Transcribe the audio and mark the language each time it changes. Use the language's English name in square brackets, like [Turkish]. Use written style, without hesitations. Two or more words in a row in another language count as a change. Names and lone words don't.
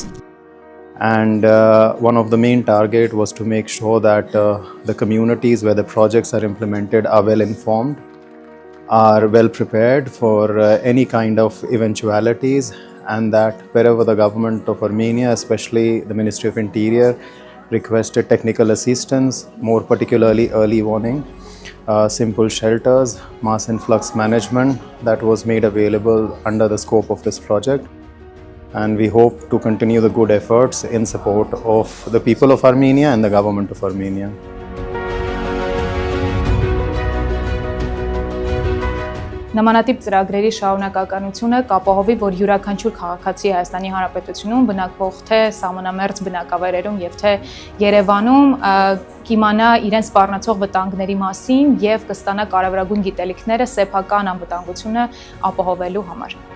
[English] And one of the main target was to make sure that the communities where the projects are implemented are well informed, are well prepared for any kind of eventualities, and that wherever the government of Armenia, especially the Ministry of Interior, requested technical assistance, more particularly early warning, simple shelters, mass influx management, that was made available under the scope of this project. And we hope to continue the good efforts in support of the people of Armenia and the government of Armenia. [Armenian] Նմանատիպ ծրագրերի շարունակականությունը կապահովի, որ յուրաքանչյուր քաղաքացի Հայաստանի Հանրապետությունում բնակվող թե սահմանամերձ բնակավայրերում եւ թե Երևանում կիմանա իրեն սպառնացող վտանգների մասին եւ կստանա կարևորագույն գիտելիքները սեփական անվտանգությունը ապահովելու համար։